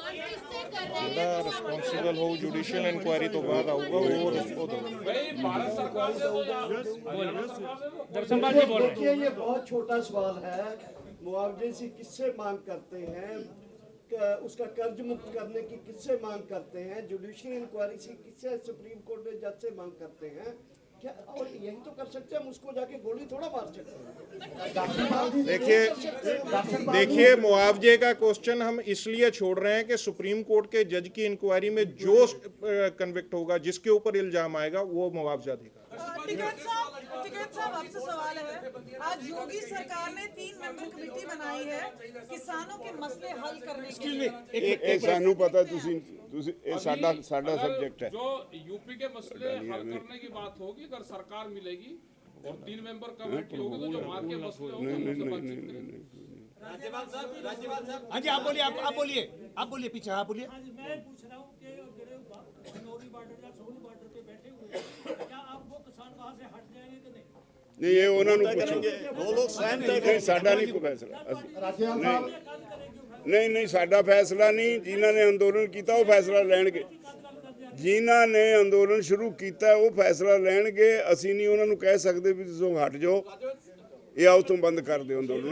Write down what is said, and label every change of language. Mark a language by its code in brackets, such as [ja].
[pa] ਜਿਹੜਾ ਰਿਸਪੌਂਸਿਬਲ ਹੋਊ judicial inquiry ਤੋਂ ਬਾਅਦ ਆਊਗਾ ਉਹ [hi] भाई भारत सरकार से तो हरियाणा सरकार से तो दर्शन जी बोल रहे हैं। देखिए ये बहुत छोटा सवाल है, मुआवजे से किससे मांग करते हैं, उसका कर्ज मुक्त करने की किससे मांग करते हैं, जुडिशियल इंक्वायरी से किससे, सुप्रीम कोर्ट में जज से मांग करते हैं क्या? और यही तो कर सकते हैं, हम उसको जाके गोली थोड़ा मार सकते हैं। देखिए मुआवजे का क्वेश्चन हम इसलिए छोड़ रहे हैं कि सुप्रीम कोर्ट के जज की इंक्वायरी में जो कन्विक्ट होगा, जिसके ऊपर इल्जाम आएगा, वो मुआवजा देगा। टिकैत साहब आपसे सवाल है, आज योगी सरकार ने 3 मेंबर कमेटी बनाई है किसानों के मसले हल करने के लिए। [pa] ਇਹ ਸਾਨੂੰ ਪਤਾ, ਤੁਸੀਂ ਇਹ ਸਾਡਾ [hi] सब्जेक्ट है। जो यूपी के मसले हल करने की बात होगी, अगर सरकार मिलेगी और 3 मेंबर कमेटी होगी तो जो वहाँ के मसले होंगे उनसे बातचीत करेंगे। राज्यपाल साहब हाँ जी, आप बोलिए पीछे, आप बोलिए। मैं पूछ रहा हूँ कि जो नौरी बॉर्डर या सोनू बॉर्डर पे बैठे हुए हैं, क्या आप वो किसान वहाँ से हट जाएंगे कि नहीं? नहीं, ये [pa] ਉਹਨਾਂ ਨੂੰ ਪੁੱਛੋ, [hi] वो लोग स्वयं तय [pa] ਨਹੀਂ ਸਾਡਾ ਨਹੀਂ ਕੋਈ ਫੈਸਲਾ। ਰਾਜੇਵਾਲ ਸਾਹਿਬ ਨਹੀਂ ਸਾਡਾ ਫੈਸਲਾ ਨਹੀਂ, ਜਿਨ੍ਹਾਂ ਨੇ ਅੰਦੋਲਨ ਕੀਤਾ ਉਹ ਫੈਸਲਾ ਲੈਣਗੇ। ਜਿਨ੍ਹਾਂ ਨੇ ਅੰਦੋਲਨ ਸ਼ੁਰੂ ਕੀਤਾ ਉਹ ਫੈਸਲਾ ਲੈਣਗੇ। ਅਸੀਂ ਨਹੀਂ ਉਹਨਾਂ ਨੂੰ ਕਹਿ ਸਕਦੇ ਵੀ ਤੁਸੀਂ ਹਟ ਜਾਓ, ਇਹ ਆਓ ਤੋਂ ਬੰਦ ਕਰ ਦਿਓ ਅੰਦੋਲਨ।